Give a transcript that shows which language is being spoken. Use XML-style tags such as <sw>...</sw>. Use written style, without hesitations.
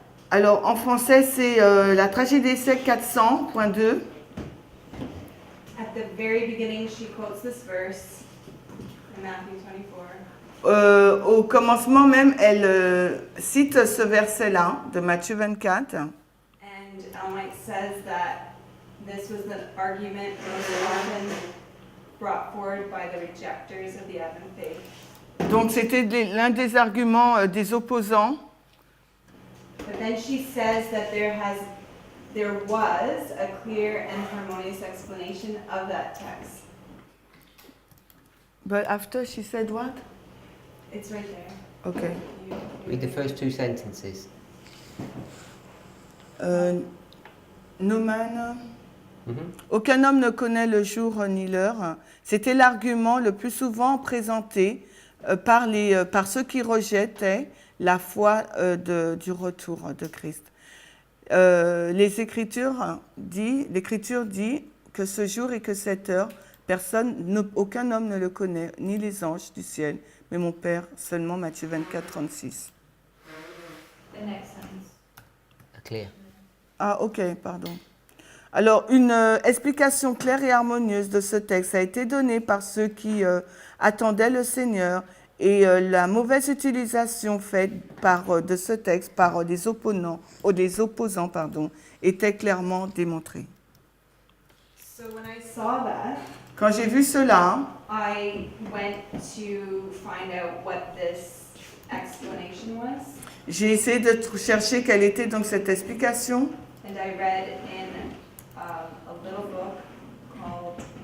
<fr>Alors, en français, c'est la tragédie des siècles 400.2.</fr> <en>At the very beginning, she quotes this verse in Matthew 24.</en> <fr>Au commencement même, elle cite ce verset-là de Matthieu 24.</fr> <en>And White says that this was the argument most often brought forward by the rejectors of the Advent faith.</en> <fr>Donc, c'était l'un des arguments des opposants.</fr> <en>But then she says that there was a clear and harmonious explanation of that text. But after she said what? It's right there. Okay. Read the first two sentences. No man. Mhm.</en> <fr>Aucun homme ne connaît le jour ni l'heure. C'était l'argument le plus souvent présenté par ceux qui rejetaient la foi du retour de Christ. L'Écriture dit que ce jour et que cette heure, aucun homme ne le connaît, ni les anges du ciel, mais mon Père seulement. Matthieu 24, 36.</fr> <en>The next sentence. Clear.</en> <fr>Ah, ok, pardon. Alors, une explication claire et harmonieuse de ce texte a été donnée par ceux qui attendaient le Seigneur, et la mauvaise utilisation faite de ce texte par les opposants était clairement démontrée.</fr> <en>So when I saw that,</en> <fr>Quand j'ai vu cela,</fr> <en>I went to find out what this explanation was,</en> <fr>j'ai essayé de chercher quelle était donc cette explication.</fr> <en>and I read in a little book called</en>